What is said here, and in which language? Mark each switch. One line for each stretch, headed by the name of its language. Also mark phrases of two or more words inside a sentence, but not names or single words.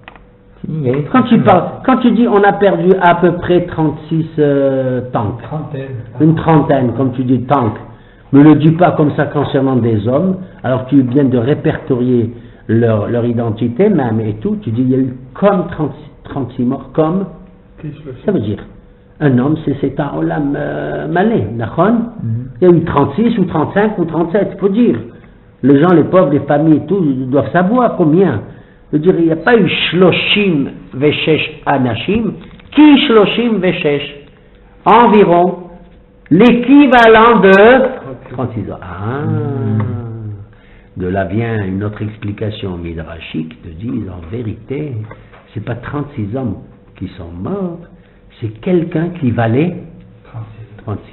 French: Quand tu dis on a perdu à peu près 36 tanks, une trentaine, comme tu dis tanks, ne le dis pas comme ça concernant des hommes, alors tu viens de répertorier leur identité même et tout, tu dis il y a eu comme 36 morts, comme, ça veut dire, un homme c'est un
Hebrew: עולם מלא,
French: d'accord? Il y a eu 36 ou 35 ou 37, il faut dire. Les gens, les pauvres, les familles et tout, ils doivent savoir combien. Je veux dire, il n'y a pas eu
Hebrew: שלושים ושש אנשים כי שלושים ושש,
French: environ l'équivalent de 36 ans. De là vient une autre explication midrashique, de dire en vérité, c'est pas 36 hommes qui sont morts, c'est quelqu'un qui valait 36.